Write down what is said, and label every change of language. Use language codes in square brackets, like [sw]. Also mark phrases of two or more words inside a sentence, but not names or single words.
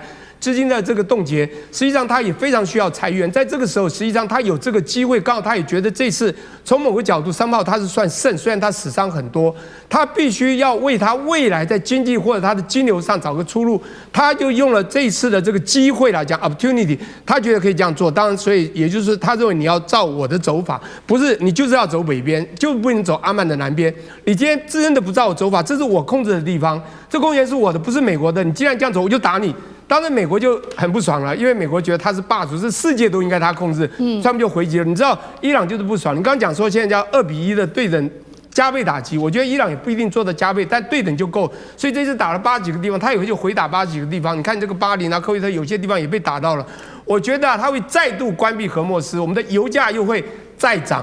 [zh] 資金的這個凍結，實際上他也非常需要裁員。在這個時候，實際上他有這個機會，剛好他也覺得這次從某個角度，3號他是算勝，雖然他死傷很多，他必須要為他未來在經濟或者他的金流上找個出路。他就用了這一次的這個機會來講 opportunity，他覺得可以這樣做。當然，所以也就是他認為你要照我的走法，不是你就是要走北邊，就不能走阿曼的南邊。你今天真的不照我走法，這是我控制的地方，這公園是我的，不是美國的。你既然這樣走，我就打你。當然，美國就很不爽了，因為美國覺得他是霸主，是世界都應該他控制，他們就回擊了。你知道，伊朗就是不爽。你剛剛講說現在叫2-1的對等加倍打擊，我覺得伊朗也不一定做到加倍，但對等就夠。所以這次打了80幾個地方，他也會就回打80幾個地方。你看這個巴林啊、科威特有些地方也被打到了。我覺得他會再度關閉荷莫斯，我們的油價又會再漲。